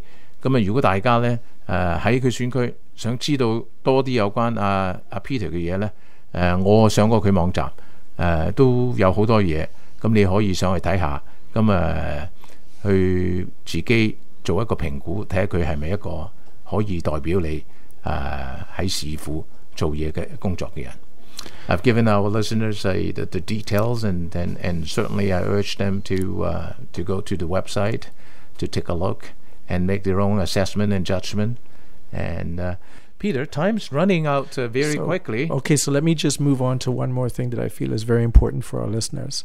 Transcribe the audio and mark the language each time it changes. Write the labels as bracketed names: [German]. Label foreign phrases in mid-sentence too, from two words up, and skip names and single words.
[Cantonese] 咁如果大家咧喺佢選區想知道多啲有關阿 Peter 嘅嘢咧，我上過佢網站都有好多嘢，咁你可以上去睇下，咁去自己做一個評估，睇下佢係咪一個可以代表你喺市府做嘢嘅工作嘅人。 [English] I've given our listeners the details, and certainly I urge them to go to the website to take a look and make their own assessment and judgment. And Peter, time's running out very quickly. Okay, so let me just move on to one more thing that I feel is very important for our listeners.